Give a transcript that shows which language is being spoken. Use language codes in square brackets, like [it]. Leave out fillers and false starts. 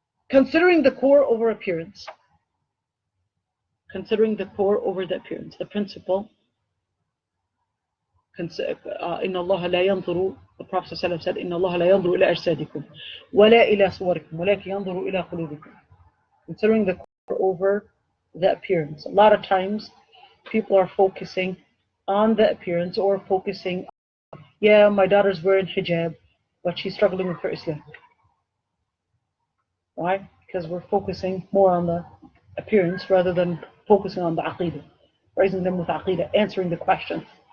[en] Considering the core over appearance. Considering the core over the appearance. The principle. [ar] إن الله لا ينظر. [en] The Prophet ﷺ said, [ar] إن الله لا ينظر إلى أجسادكم ولا إلى صوركم ولكن ينظر إلى قلوبكم. [en] Considering the core over the appearance. A lot of times, people are focusing on the appearance or focusing, yeah, my daughter's wearing hijab, but she's struggling with her Islam. Why? Because we're focusing more on the appearance rather than focusing on the aqidah, raising them with aqidah, answering the question.